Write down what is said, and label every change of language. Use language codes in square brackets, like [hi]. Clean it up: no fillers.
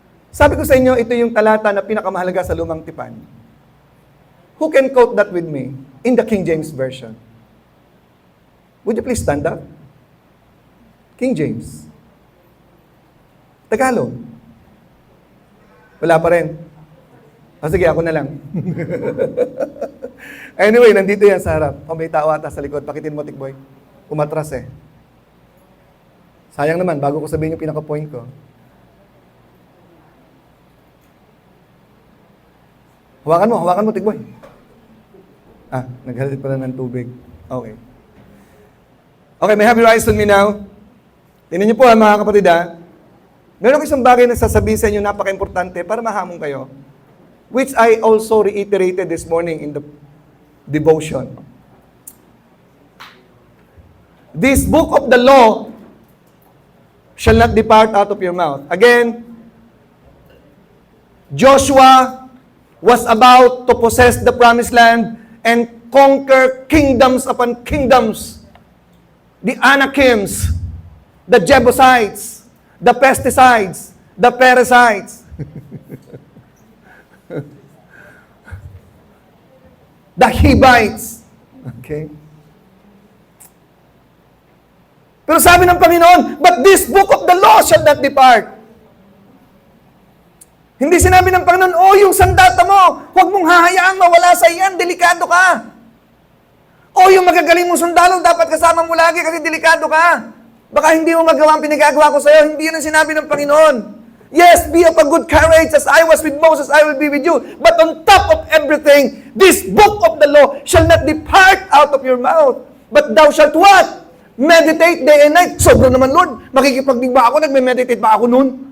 [tl] Sabi ko sa inyo, ito yung talata na pinakamahalaga sa Lumang Tipan. [en] Who can quote that with me in the King James Version? Would you please stand up? [tl] King James. Tagalog. Wala pa rin. O sige, ako na lang. Anyway, nandito yan sa harap. O may tao ata sa likod. Pakitin mo, Tikboy. Umatras eh. Sayang naman, bago ko sabihin yung pinaka-point ko. Hawakan mo, Tikboy. Naghalit pala ng tubig. Okay. [en] Okay, may have your eyes on me now. [tl] Tingnan niyo po mga kapatid Meron ko isang bagay na sasabihin sa inyo napaka-importante para mahamon kayo. [en] Which I also reiterated this morning in the devotion. This book of the law shall not depart out of your mouth. Again, Joshua was about to possess the promised land and conquer kingdoms upon kingdoms. The Anakims, the Jebusites, the pesticides, the Perizzites, the Hivites. Okay? [tl] Pero sabi ng Panginoon, [en] but this book of the law shall not depart. [tl] Hindi sinabi ng Panginoon, yung sandata mo, huwag mong hahayaang mawala sa iyan, delikado ka. Yung magagaling mong sundalo, dapat kasama mo lagi kasi delikado ka. Baka hindi mo magawa ang pinagagawa ko sa'yo. Hindi yun ang sinabi ng Panginoon. [en] Yes, be of a good courage. As I was with Moses, I will be with you. But on top of everything, this book of the law shall not depart out of your mouth. But thou shalt what? Meditate day and night. [tl] Sobra naman, Lord. Makikipagdig ba ako? Nagme-meditate ba ako noon?